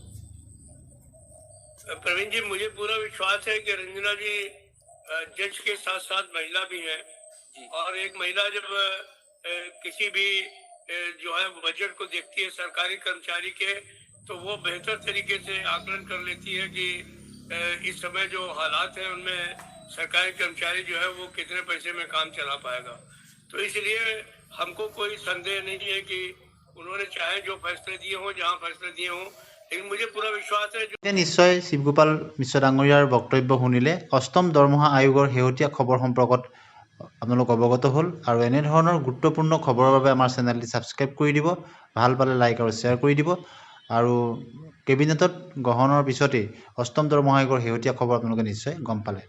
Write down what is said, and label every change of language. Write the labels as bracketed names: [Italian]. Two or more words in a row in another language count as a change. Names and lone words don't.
[Hindi] प्रवीण जी, मुझे पूरा विश्वास है कि रंजना जी जज के साथ साथ महिला भी हैं, और एक महिला जब किसी भी जो है बजट को देखती है सरकारी कर्मचारी के, तो वो बेहतर तरीके से आकलन कर लेती है कि इस समय जो हालात हैं उनमें सरकारी कर्मचारी जो है वो कितने पैसे में काम चला पाएगा। तो इसलिए हमको कोई संदेह नहीं है कि उन्होंने चाहे जो फैसले दिए हों, जहाँ फैसले दिए हों, लेकिन मुझे पूरा विश्वास है। [Assamese] निश्चय শিৱগোপাল মিশ্ৰ ডাঙৰীয়াৰ বক্তব্য শুনিলে অষ্টম দৰমহা আয়োগৰ শেহতীয়া খবৰ সম্পৰ্কত আপোনালোক অৱগত হ'ল, আৰু এনে ধৰণৰ গুৰুত্বপূৰ্ণ খবৰৰ বাবে আমাৰ চেনেলটি ছাবস্ক্ৰাইব কৰি দিব, ভাল পালে লাইক আৰু শ্বেয়াৰ কৰি দিব, আৰু কেবিনেটত গ্ৰহণৰ পিছতেই অষ্টম দৰমহা আয়োগৰ শেহতীয়া খবৰ আপোনালোকে নিশ্চয় গম পালে।